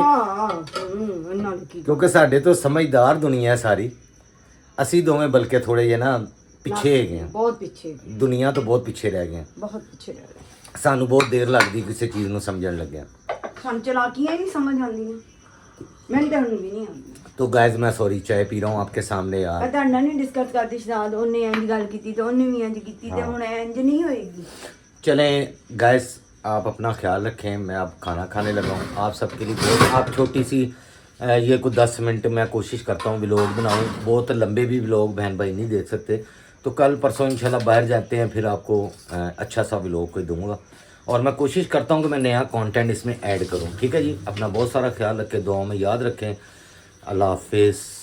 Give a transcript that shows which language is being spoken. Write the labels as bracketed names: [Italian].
[Punjabi] ਹਾਂ ਕਿਉਂਕਿ ਸਾਡੇ ਤੋਂ ਸਮਝਦਾਰ ਦੁਨੀਆ ਹੈ ਸਾਰੀ, ਅਸੀਂ ਦੋਵੇਂ ਬਲਕਿ ਥੋੜੇ ਜਿਹੇ ਨਾ ਪਿੱਛੇ ਹੈਗੇ ਹਾਂ, ਬਹੁਤ ਪਿੱਛੇ, ਦੁਨੀਆ ਤੋਂ ਬਹੁਤ ਪਿੱਛੇ ਰਹਿ ਗਏ ਹਾਂ, ਬਹੁਤ ਪਿੱਛੇ ਰਹਿ ਗਏ। ਸਾਨੂੰ ਬਹੁਤ ਦੇਰ ਲੱਗਦੀ ਕਿਸੇ ਚੀਜ਼ ਨੂੰ ਸਮਝਣ ਲੱਗਿਆ, ਸਾਨੂੰ ਚਲਾਕੀਆਂ ਹੀ ਨਹੀਂ ਸਮਝ ਆਉਂਦੀਆਂ, ਮੈਨੂੰ ਤਾਂ ਹੁਣ ਵੀ ਨਹੀਂ ਆਉਂਦੀ। [Hindi] तो गाइस मैं सॉरी चाय पी रहा हूँ आपके सामने यार। [Punjabi] ਤੁਹਾਡਾ ਨਹੀਂ ਡਿਸਕਸ ਕਰਦੀ ਸ਼ਾਇਦ ਉਹਨੇ ਇੰਜ ਗੱਲ ਕੀਤੀ ਤੇ ਉਹਨੇ ਵੀ ਇੰਜ ਕੀਤੀ ਤੇ ਹੁਣ ਇੰਜ ਨਹੀਂ ਹੋਏਗੀ। [Hindi] चलें गाइस आप अपना ख्याल रखें। मैं अब खाना खाने लगा हूँ। आप सबके लिए बहुत आप छोटी सी ये कुछ 10 मिनट मैं कोशिश करता हूँ व्लॉग बनाऊँ। बहुत लंबे भी व्लॉग बहन भाई नहीं देख सकते, तो कल परसों इंशाल्लाह बाहर जाते हैं, फिर आपको अच्छा सा व्लॉग कोई दूँगा। और मैं कोशिश करता हूँ कि मैं नया कंटेंट इसमें ऐड करूँ। ठीक है जी, अपना बहुत सारा ख्याल रखें, दुआओं में याद रखें। अल्लाह हाफिज़।